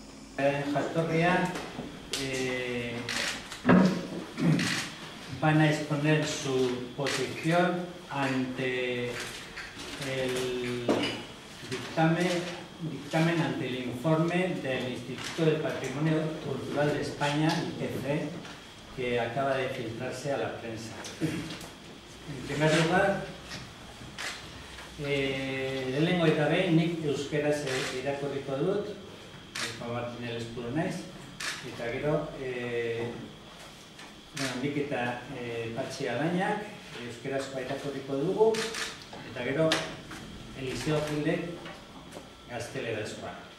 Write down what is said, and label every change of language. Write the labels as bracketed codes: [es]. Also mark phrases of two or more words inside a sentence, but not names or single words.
[es] Jatorria van a exponer su posición ante el dictamen ante el informe del Instituto del Patrimonio Cultural de España, IPC, que acaba de filtrarse a la prensa. En primer lugar, [eu] lehenengo eta behin nik euskeraz irakurriko dut, Martin Elezpuru naiz, eta gero nik eta Patxi Alainak euskerazkoa irakurriko dugu, eta gero Eliseo Gildek gaztelerazkoa.